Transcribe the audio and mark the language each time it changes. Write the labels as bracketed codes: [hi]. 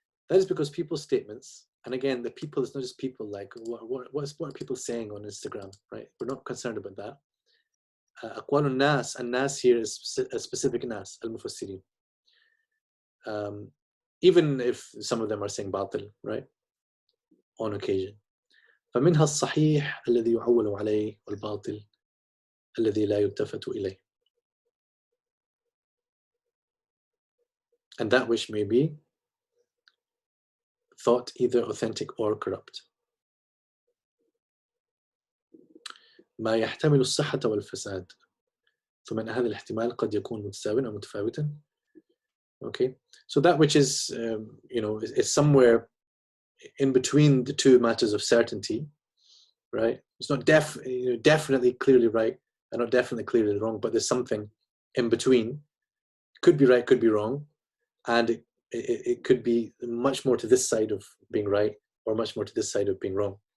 [en] That is because people's statements, and again, the people is not just people like what are people saying on Instagram, right? We're not concerned about that. [ar] أقوال الناس, [en] and nas here is a specific nas, al-mufassirin. Even if some of them are saying batil, right? On occasion. [ar] فمنها الصحيح الذي يعول عليه والباطل الذي لا يلتفت إليه. [en] And that which may be thought either authentic or corrupt. [ar] ما يحتمل الصحة والفساد. فمن هذا الاحتمال قد يكون متساوٍ أو متفاوتًا. [en] Okay, so that which is, you know, is somewhere in between the two matters of certainty, right? It's not definitely clearly right and not definitely clearly wrong, but there's something in between. Could be right, could be wrong, and it could be much more to this side of being right or much more to this side of being wrong.